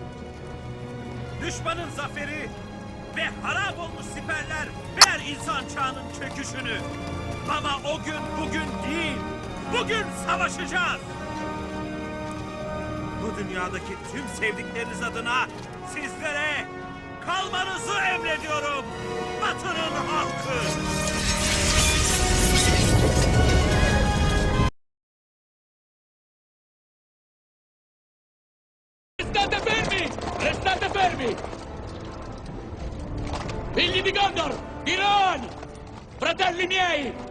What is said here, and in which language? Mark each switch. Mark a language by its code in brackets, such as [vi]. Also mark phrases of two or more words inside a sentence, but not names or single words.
[tr] Düşmanın zaferi ve harap olmuş siperler ver insan çağının çöküşünü. Ama o gün bugün değil. Bugün savaşacağız. Bu dünyadaki tüm sevdikleriniz adına sizlere kalmanızı emrediyorum. Batı'nın halkı. [it] Restate fermi! Restate fermi! Figli di Gondor! Di Rohan! Fratelli miei!